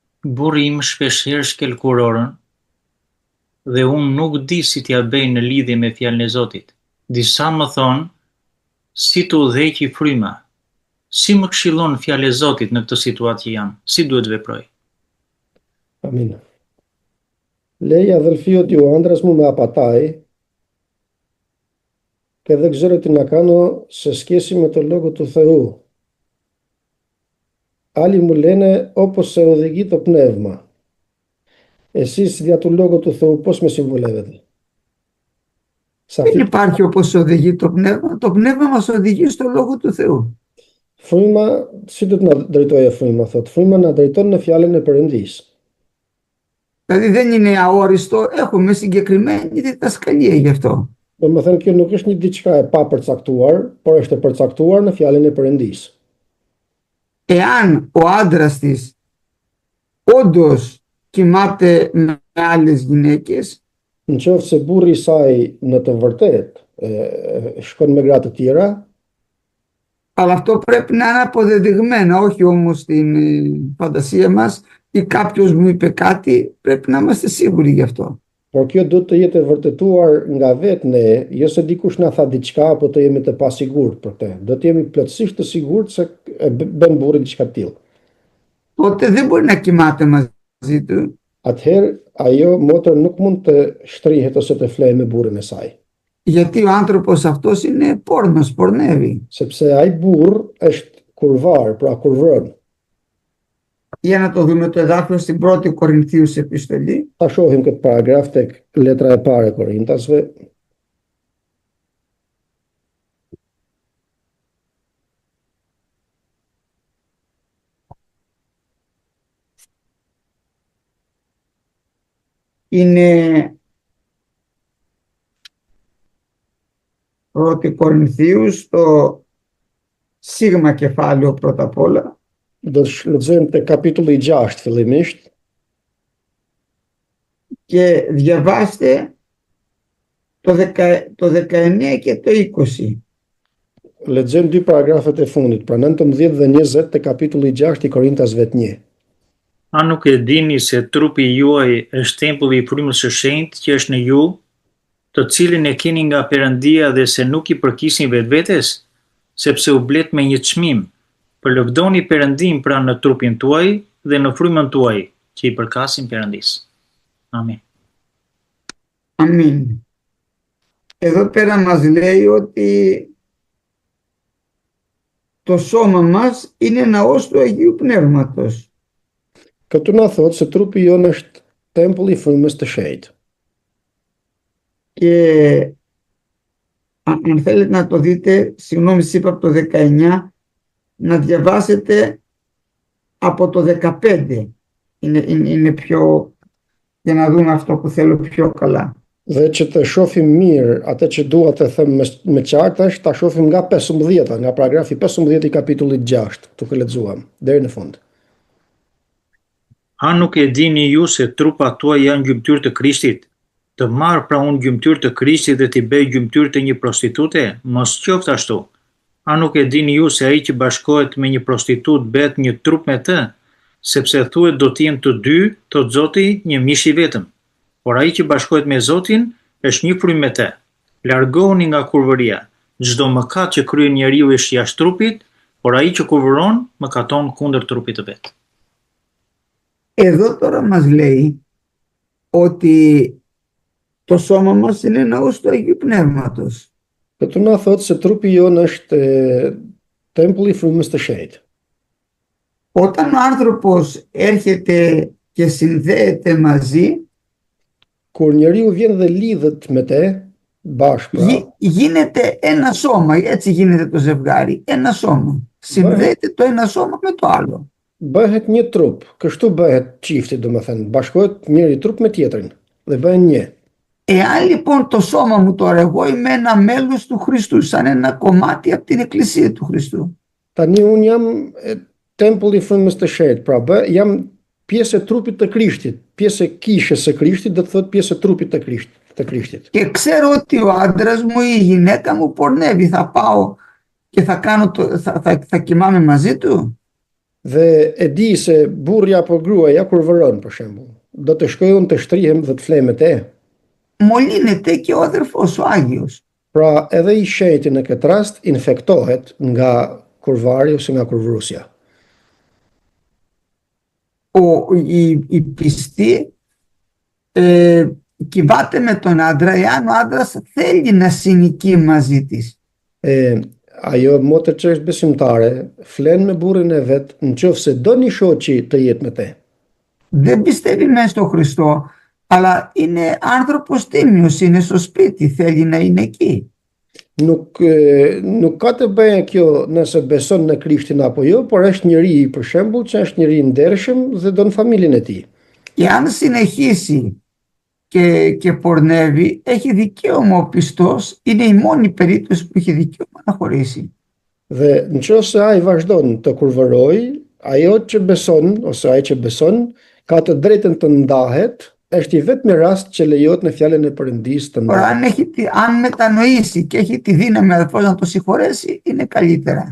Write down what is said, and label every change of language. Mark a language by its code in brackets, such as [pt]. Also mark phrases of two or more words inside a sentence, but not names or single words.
[sq] Burri im shpeshherë shkel kurorën dhe unë nuk di si t'ja bëj në lidhje me fjalën e Zotit. Disa më thonë, si të udhëheqi fryma. Si më këshillon fjala e Zotit në këtë situatë që jam? Si duhet veproj? Amin. Leja dhe lëfiot ju andras mu me apataj, [el] και δεν ξέρω τι να κάνω σε σχέση με το Λόγο του Θεού. Άλλοι μου λένε όπως σε οδηγεί το πνεύμα. Εσείς δια του Λόγου του Θεού πώς με συμβουλεύετε? Δεν υπάρχει όπως οδηγεί το πνεύμα. Το πνεύμα μας οδηγεί στο Λόγο του Θεού. [sq] Fryma, si do të na drejtojë fryma, thot. Fryma na drejton në fjalën e Perëndis. [el] Δηλαδή δεν είναι αόριστο, έχουμε συγκεκριμένη διδασκαλία γι' αυτό. [sq] Domethënë kjo nuk është një diçka e papërcaktuar, por është e përcaktuar në fjalën e Perëndis. [el] Εάν ο άντρας της όντως κοιμάται με άλλες γυναίκες, [sq] Nëse burri i saj në të vërtetë shkon me gra të tjera, [el] αλλά αυτό πρέπει να είναι αποδεδειγμένο, όχι όμως στην φαντασία μας ή κάποιος μου είπε κάτι, πρέπει να είμαστε σίγουροι γι' αυτό. [sq] por kjo duhet të jetë e vërtetuar nga vetë ne, jo se dikush na tha diçka apo të jemi të pasigurt për këtë. Do të jemi plotësisht të sigurt se e bën burri diçka të tillë. [el] Τότε δεν μπορεί να κοιμάται μαζί του. [sq] Atëherë ajo motra nuk mund të shtrihet ose të flejë me burrin e saj. [el] Γιατί ο άνθρωπος αυτός είναι πόρνος, πορνεύει. [sq] Sepse ai burr është kurvar, pra kurvron. [el] Για να το δούμε το εδάφιο στην 1η Κορινθίους επιστολή. [sq] Ta shohim këtë paragraf tek letra e parë e Korintasve. [el] Είναι 1η Κορινθίους, το σίγμα κεφάλαιο πρώτα απ' όλα. [sq] Do të lexojmë te kapitulli 6 fillimisht. [el] Και διαβάστε το 19 και το 20. [sq] Lexojmë dy paragrafet e fundit, pra 19 dhe 20 te kapitulli 6 i Korintasve 1. A nuk e dini se trupi juaj është tempulli i frymës së shenjtë që është në ju, të cilin e keni nga Perëndia dhe se nuk i përkisni vetvetes, sepse u blet me një çmim. Përlëvdoni Perëndin pra në trupin tuaj dhe në frymën tuaj, që i përkasin Perëndisë. Amin. [el] Αμήν. Εδώ πέρα μας λέει ότι το σώμα μας είναι ναός του Αγίου Πνεύματος. [sq] Këtu na thot se trupi jon është tempulli i frymës të shenjtë. [el] Και αν θέλετε να το δείτε, συγγνώμη σας είπα από το 19, να διαβάσετε από το 15. Είναι πιο, για να δούμε αυτό που θέλω πιο καλά. [sq] Dhe që të shohim mirë atë që dua të them me qartë është ta shohim nga 15, nga paragrafi 15 i kapitullit 6, tu që lexuam deri në fund. A nuk e dini ju se trupat tuaj janë gjymtyr të Krishtit? Të marr pra unë gjymtyr të Krishtit dhe t'i bëj gjymtyr të një prostitute? Mos qoftë ashtu. A nuk e dini ju se ai që bashkohet me një prostitut bëhet një trup me të? Sepse thuhet do të jenë të dy, thot Zoti, një mish i vetëm. Por ai që bashkohet me Zotin është një frymë me të. Largohuni nga kurvëria. Çdo mëkat që kryen njeriu është jashtë trupit, por ai që kurvëron mëkaton kundër trupit të vet. [el] Εδώ τώρα μας λέει ότι το σώμα μας είναι ναός του Αγίου Πνεύματος. [sq] Këtu na thot se trupi jon është tempulli i frymës të shenjtë. [el] Όταν ο άνθρωπος έρχεται και συνδέεται μαζί, [sq] Kur njeriu vjen dhe lidhet me te, bashkë pra, [el] γίνεται ένα σώμα, έτσι γίνεται το ζευγάρι, ένα σώμα. Συνδέεται το ένα σώμα με το άλλο. [sq] bëhet një trup. Kështu bëhet çifti, domethënë, bashkohet njëri trup me tjetrin dhe bëhen një. [el] Εάν λοιπόν το σώμα μου τώρα, εγώ είμαι ένα μέλος του Χριστού, σαν ένα κομμάτι από την Εκκλησία του Χριστού. [sq] Tani un jam tempulli i frymës të shenjtë, pra jam pjesë e trupit të Krishtit, pjesë e kishës së Krishtit, do të thotë pjesë e trupit të Krishtit. [el] Και ξέρω ότι ο άντρας μου ή η γυναίκα μου πορνεύει, θα πάω και θα κοιμάμαι μαζί του. [sq] Dhe e di se burri apo gruaja kur vëron për shembull, do të shkojë unë të shtrihem dhe të flej me te. [el] μολύνεται και ο αδερφός ο Άγιος. [sq] Pra edhe i shenjti në këtë rast infektohet nga kurvari ose nga kurvrusja. [el] Η πιστή κυβάται με τον άντρα εάν ο άντρας θέλει να συνοικεί μαζί της. [sq] Ajo motër që është besimtare flen me burrin e vet nëse do një shoqi të jetë me te. [el] Δεν πιστεύει μέσα στο Χριστό, αλλά είναι άνθρωπος τίμιος, είναι στο σπίτι, θέλει να είναι εκεί. [sq] Nuk ka të bëjë kjo nëse beson në Krishtin apo jo, por është njëri për shembull që është njëri ndershëm dhe don familjen e tij. [el] Και αν συνεχίσει και πορνεύει, έχει δικαίωμα ο πιστός, είναι η μόνη περίπτωση που έχει δικαίωμα να χωρίσει. [sq] Dhe nëse ai vazhdon të kurvoroj, ajo që beson ose ai që beson ka të drejtën të ndahet, është i vetmi rast që lejohet në fjalën e Perëndisë të [el] Τώρα [sq] ndahet. [el] αν μετανοήσει και έχει τη δύναμη αδερφός να το συγχωρέσει, είναι καλύτερα.